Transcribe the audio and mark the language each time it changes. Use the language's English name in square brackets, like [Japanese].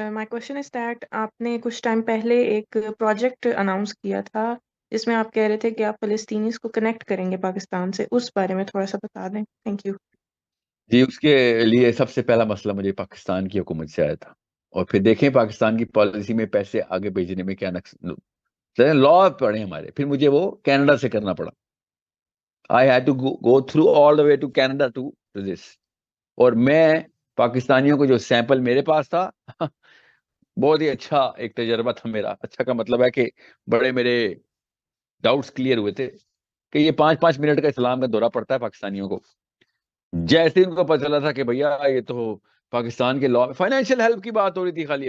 [English] my question is that [Urdu] آپ نے کچھ ٹائم پہلے ایک پروجیکٹ اناؤنس کیا تھا جس میں آپ کہہ رہے تھے کہ آپ فلسطینیز کو کنیکٹ کریں گے پاکستان سے. اس بارے میں تھوڑا سا بتا دیں. [English] Thank you. [Urdu] جی اس کے لیے سب سے پہلا مسئلہ مجھے پاکستان کی حکومت سے آیا تھا، اور پھر دیکھیں پاکستان کی پالیسی میں پیسے آگے بھیجنے میں کیا لا پڑے ہمارے. پھر مجھے وہ کینیڈا سے کرنا پڑا. [English] I had to go through all the way to Canada to this. [Urdu] اور میں پاکستانیوں کو جو سیمپل میرے پاس تھا بہت ہی اچھا ایک تجربہ تھا میرا. اچھا کا مطلب ہے کہ بڑے میرے ڈاؤٹس کلیئر ہوئے تھے کہ یہ 5-5 منٹ کا اسلام کا دورہ پڑتا ہے پاکستانیوں کو. جیسے ان کو پتہ چلا تھا کہ بھیا یہ تو پاکستان کے لا، فائنینشیل ہیلپ کی بات ہو رہی تھی خالی.